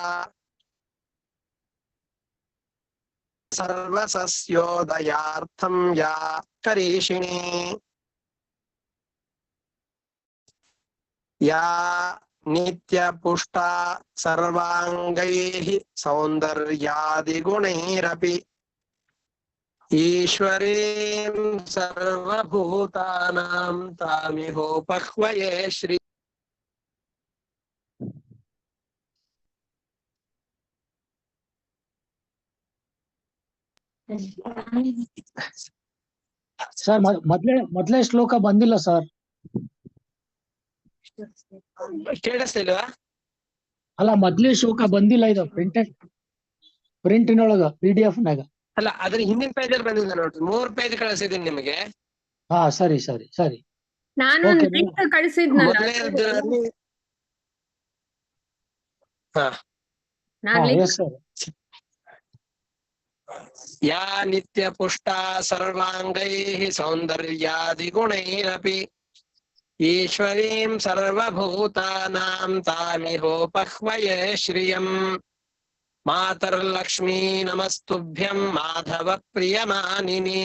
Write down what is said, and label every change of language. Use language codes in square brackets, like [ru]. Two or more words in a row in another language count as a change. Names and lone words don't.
[sa] सर्वसस्योदयार्थं या करीषिणी या नित्यपुष्टा सर्वाङ्गैः सौन्दर्यादिगुणैरपि ईश्वरीं सर्वभूतानां तामिहोपह्वये श्री। [kn] ಸರ್ ಮೊದಲೇ ಶ್ಲೋಕ ಬಂದಿಲ್ಲ ಸರ್. ಕೇಳಿಸ್ತಿಲ್ವಾ? ಅಲ್ಲ, ಮೊದಲೇ ಶ್ಲೋಕ ಬಂದಿಲ್ಲ. ಇದು ಪ್ರಿಂಟಿನೊಳಗ PDF ನಾಗ. ಅಲ್ಲ, ಅದ್ರ ಹಿಂದಿನ ಪೇಜ್ ಅಲ್ಲಿ ಬಂದಿದೆ ನೋಡ್ರಿ. 3 ಪೇಜ್ ಕಳಿಸಿದೀನಿ ನಿಮಗೆ. ಹಾ, ಸರಿ ಸರಿ ಸರಿ. ನಾನು Okay, ಲಿಂಕ್ ಕಳಿಸಿದ್ನಲ್ಲ. ಮೊದಲನೇದ್ರಲ್ಲಿ ನಾನು ಲಿಂಕ್ [en] Yes sir. [sa] या नित्यपुष्टा सर्वाङ्गैः सौन्दर्यादिगुणैरपि ईश्वरीं सर्वभूतानां तामिहोपह्वये श्रियम्। मातर्लक्ष्मी नमस्तुभ्यं माधव प्रियमानिनी।